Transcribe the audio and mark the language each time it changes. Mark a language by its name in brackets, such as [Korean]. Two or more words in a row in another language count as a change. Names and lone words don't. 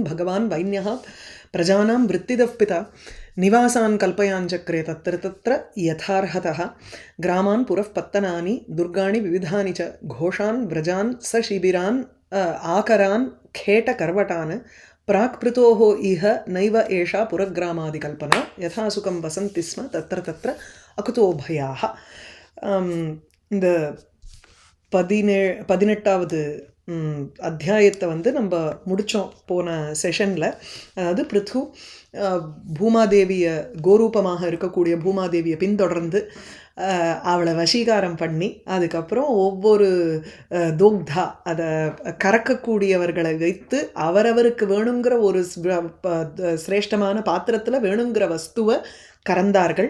[Sanskrit] भगवान् वैन्यः प्रजानां वृत्तिदः पिता निवासान् कल्पयाञ्चक्रे तत्र तत्र यथार्हतः ग्रामान् पुरः पत्तनानि दुर्गाणि विविधानि च घोषान् व्रजान् सशिबिरान् आकरान् खेटकर्वटान् प्राक्पृतोः इह नैव एषा पुरग्रामादिकल्पना यथा सुखं वसन्ति स्म तत्र तत्र अकुतोभयाः। [Tamil] இந்த 18வது அத்தியாயத்தை வந்து நம்ம முடித்தோம் போன செஷனில். அதாவது பிருத்து பூமாதேவியை கோரூபமாக இருக்கக்கூடிய பூமாதேவியை பின்தொடர்ந்து அவளை வசீகாரம் பண்ணி அதுக்கப்புறம் ஒவ்வொரு தோக்தா அதை கறக்கக்கூடியவர்களை வைத்து அவரவருக்கு வேணுங்கிற ஒரு சிரேஷ்டமான பாத்திரத்தில் வேணுங்கிற வஸ்துவை கறந்தார்கள்.